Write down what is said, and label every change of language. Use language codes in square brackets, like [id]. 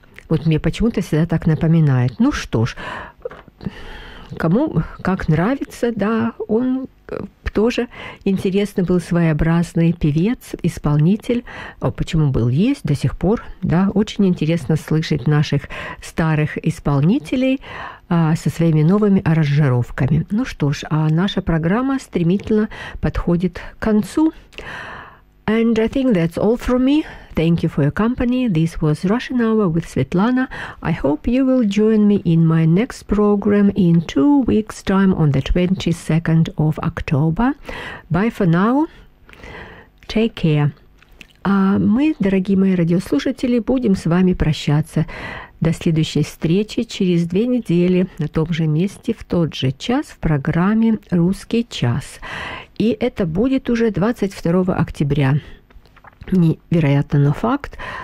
[ru] Вот мне почему-то всегда так напоминает. Ну что ж, кому как нравится, да, он тоже интересный был, своеобразный певец, исполнитель. О, почему был, есть до сих пор, да. Очень интересно слышать наших старых исполнителей со своими новыми аранжировками. Ну что ж, а наша программа стремительно подходит к концу. [en] And I think that's all from me. Thank you for your company. This was Russian Hour with Svetlana. I hope you will join me in my next program in 2 weeks' time on the 22nd of October. Bye for now. Take care. [ru] А мы, дорогие мои радиослушатели, будем с вами прощаться. До следующей встречи через 2 недели на том же месте, в тот же час в программе «Русский час». И это будет уже 22 октября. Невероятно, но факт.